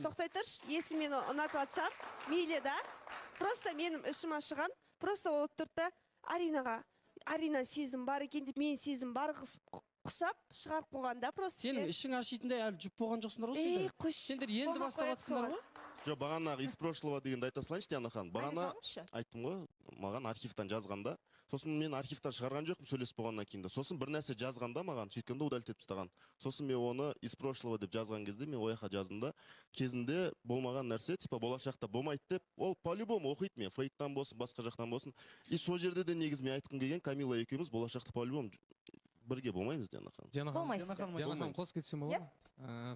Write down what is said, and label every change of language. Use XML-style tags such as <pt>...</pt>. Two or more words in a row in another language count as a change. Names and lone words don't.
<kk>Тоқтай тұршы, если мен ұнатып жатсам, мейлі да, просто менің ішім ашыған, просто ол тұрды Аринаға, Арина сезім бар екен деп, мен сезім бар құсап шығарып қойғанда просто. Сенің ішің ашитындай әлі жұп болған жоқсыңдар ғой сендер. Сендер енді бастап жатсыңдар ғой. Жоқ, бағанағы</kk> <ru>из прошлого</ru> <kk>дегенді айта салайыншы, Диана ханым. Бағана айттым ғой, маған архивтан жазғанда, сосын мен архивтан шығарған жоқпын сөйлесіп болғаннан кейін де. Сосын бір нәрсе жазғанда маған, сөйткенде удалить етіп тастаған. Сосын мен оны</kk> <ru>из прошлого</ru> <kk>деп жазған кезде мен ояққа жаздым да, кезінде болмаған нәрсе, типа болашақта болмайды деп, ол по-любому оқиды мен, фейктан болсын, басқа жақтан болсын. И сол жерде де негізі мен айтқым келген, Камила екеуміз болашақта по-любому бірге болмаймыз, Диана ханым. Диана ханым, қос кетсем болады ма?</kk>